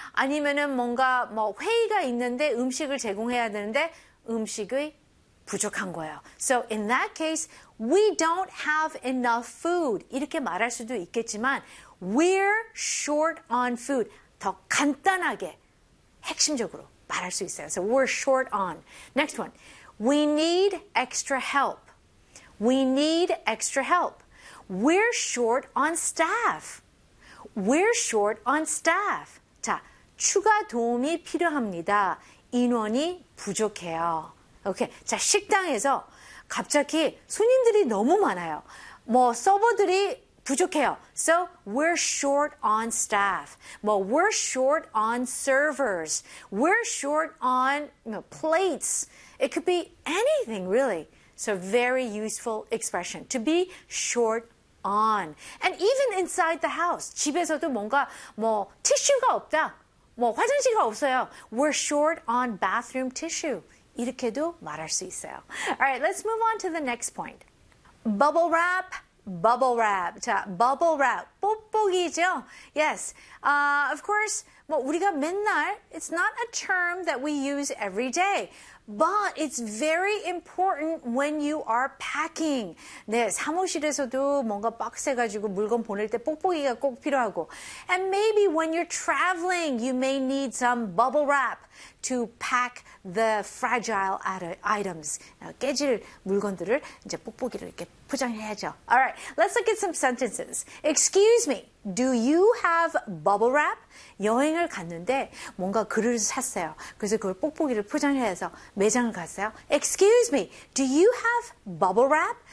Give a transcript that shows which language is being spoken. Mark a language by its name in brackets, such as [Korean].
[Korean] 아니면은 뭔가 뭐 회의가 있는데 음식을 제공해야 되는데 음식이 부족한 거예요. [English] So in that case, we don't have enough food. [Korean] 이렇게 말할 수도 있겠지만 [English] we're short on food. [Korean] 더 간단하게 핵심적으로 말할 수 있어요. [English] So we're short on. Next one. We need extra help. We need extra help. We're short on staff. We're short on staff. [Korean] 자, 추가 도움이 필요합니다. 인원이 부족해요. Okay. 자, 식당에서 갑자기 손님들이 너무 많아요. 뭐 서버들이 부족해요. [English] So we're short on staff. [Korean] 뭐 [English] we're short on servers. We're short on plates. It could be anything really. So very useful expression to be short on. And even inside the house, [Korean] 집에서도 뭔가 뭐 티슈가 없다, 뭐 화장실이 없어요. [English] We're short on bathroom tissue. [Korean] 이렇게도 말할 수 있어요. [English] Alright, let's move on to the next point. Bubble wrap, bubble wrap. 자, bubble wrap, [Korean] 뽁뽁이죠? [English] Yes, of course, [Korean] 뭐 우리가 맨날, [English] it's not a term that we use every day. But it's very important when you are packing. [Korean] 네, 사무실에서도 뭔가 빡세가지고 물건 보낼 때 뽁뽁이가 꼭 필요하고. [English] And maybe when you're traveling, you may need some bubble wrap to pack the fragile items. [Korean] 깨질 물건들을 이제 뽁뽁이를 이렇게 포장해야죠. [English] Alright, let's look at some sentences. Excuse me, do you have bubble wrap? [Korean] 여행을 갔는데 뭔가 글을 샀어요. 그래서 그걸 뽁뽁이를 포장해서 매장을 갔어요. [English] Excuse me, do you have bubble wrap?